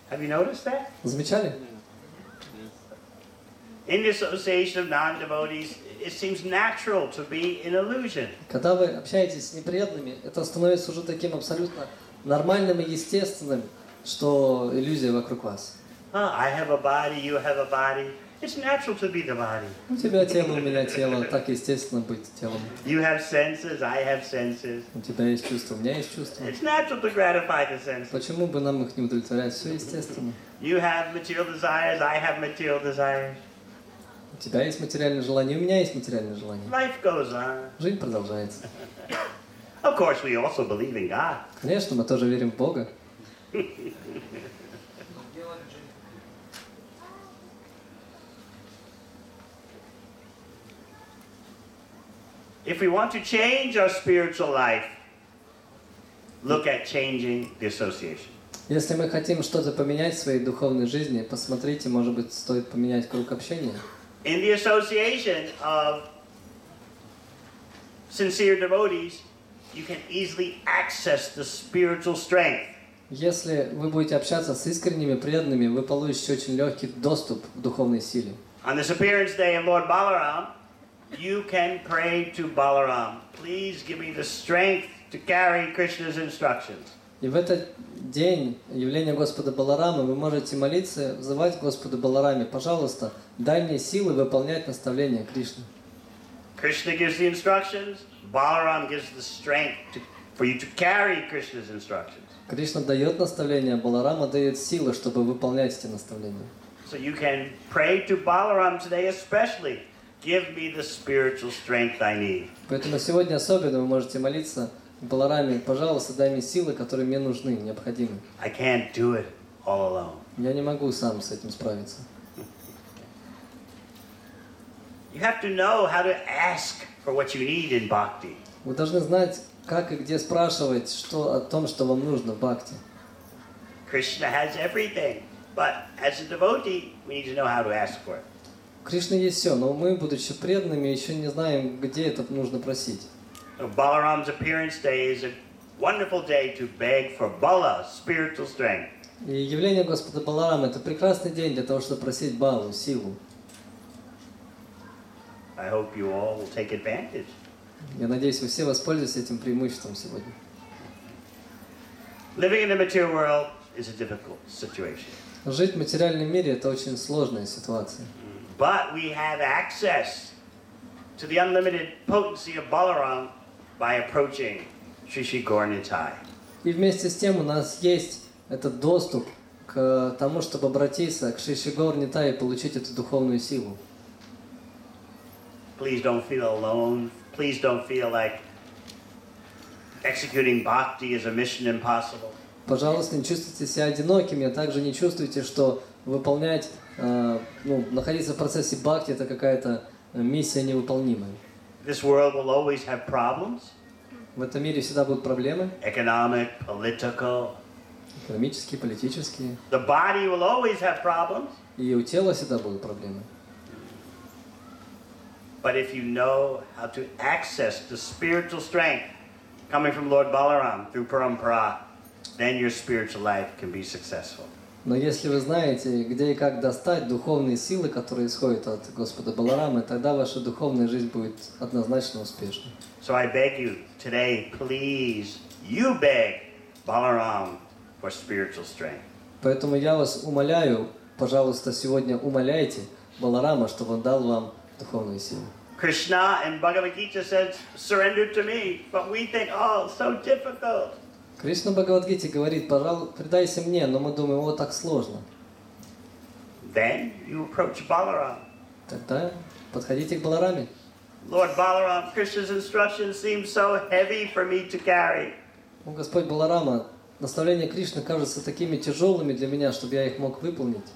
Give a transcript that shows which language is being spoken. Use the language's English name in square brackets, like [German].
[English] Have you noticed that? [Russian] Замечали? [English] In the association of non-devotees, it seems natural to be in illusion. [Russian] Когда вы общаетесь с непреданными, это становится уже таким абсолютно нормальным и естественным, что иллюзия вокруг вас. [English] I have a body, you have a body. It's natural to be the body. [Russian] У тебя тело, у меня тело, так естественно быть телом. [English] You have senses, I have senses. [Russian] У тебя есть чувства, у меня есть чувства. [English] It's natural to gratify the senses. [Russian] Почему бы нам их не удовлетворять? Все естественно. [English] You have material desires, I have material desires. [Russian] У тебя есть материальное желание, у меня есть материальное желание. [English] Life goes on. [Russian] Жизнь продолжается. [English] Of course, we also believe in God. [Russian] Конечно, мы тоже верим в Бога. [English] If we want to change our spiritual life, look at changing the association. [Russian] Если мы хотим что-то поменять в своей духовной жизни, посмотрите, может быть, стоит поменять круг общения. [English] In the association of sincere devotees, you can easily access the spiritual strength. [Russian] Если вы будете общаться с искренними преданными, вы получите очень легкий доступ к духовной силе. [English] On this appearance day of Lord Balaram, you can pray to Balaram, please give me the strength to carry Krishna's instructions. [Russian] И в этот день явления Господа Баларамы вы можете молиться, взывать Господу Балараме, пожалуйста, дай мне силы выполнять наставления Кришны. [English] Krishna gives the instructions, Balaram gives the strength for you to carry Krishna's instructions. [Russian] Кришна дает наставления, Баларама дает силы, чтобы выполнять эти наставления. [English] So you can pray to Balaram today especially, give me the spiritual strength I need. [Russian] Поэтому сегодня особенно вы можете молиться Балараме, пожалуйста, дай мне силы, которые мне нужны, необходимы. [English] I can't do it all alone. [Russian] Я не могу сам с этим справиться. [English] You have to know how to ask for what you need in bhakti. [Russian] Вы должны знать, как и где спрашивать о том, что вам нужно в бхакти. [English] Krishna has everything, but as a devotee, we need to know how to ask for it. [Russian] Кришны есть все, но мы, будучи преданными, еще не знаем, где это нужно просить. [English] Balaram's appearance day is a wonderful day to beg for bala, spiritual strength. [Russian] И явление Господа Баларама — это прекрасный день для того, чтобы просить балу, силу. [English] I hope you all will take advantage. [Russian] Я надеюсь, вы все воспользуетесь этим преимуществом сегодня. [English] Living in the material world is a difficult situation. [Russian] Жить в материальном мире — это очень сложная ситуация. [English] But we have access to the unlimited potency of Balaram by approaching Sri Sri Gaur Nitai. [Russian] И вместе с тем у нас есть этот доступ к тому, чтобы обратиться к Шри Шри Гаур Нитай и получить эту духовную силу. [English] Please don't feel alone. Please don't feel like executing bhakti is a mission impossible. [Russian] Пожалуйста, не чувствуйте себя одинокими, а также не чувствуйте, что выполнять, находиться в процессе бхакти — это какая-то миссия невыполнимая. [English] This world will always have problems. [Russian] В этом мире всегда будут проблемы. [English] Economic, political. [Russian] Экономические, политические. [English] The body will always have problems. [Russian] И у тела всегда будут проблемы. [English] But if you know how to access the spiritual strength coming from Lord Balaram through Parampara, then your spiritual life can be successful. [Russian] Но если вы знаете, где и как достать духовные силы, которые исходят от Господа Баларамы, тогда ваша духовная жизнь будет однозначно успешной. [English] So I beg you today, please, you beg Balaram for spiritual strength. [Russian] Поэтому я вас умоляю, пожалуйста, сегодня умоляйте Баларама, чтобы он дал вам духовную силу. [English] Krishna in Bhagavad Gita says, surrender to me, but we think, oh, it's so difficult. [Russian] Кришна в Бхагавад-гите говорит: пожалуйста, предайся мне, но мы думаем, о, так сложно. [English] Then you approach Balaram. [Russian] Тогда подходите к Балараме. [English] Lord Balaram, Krishna's instructions seem so heavy for me to carry. [Russian] О, Господь Баларама, наставления Кришны кажутся такими тяжелыми для меня, чтобы я их мог выполнить.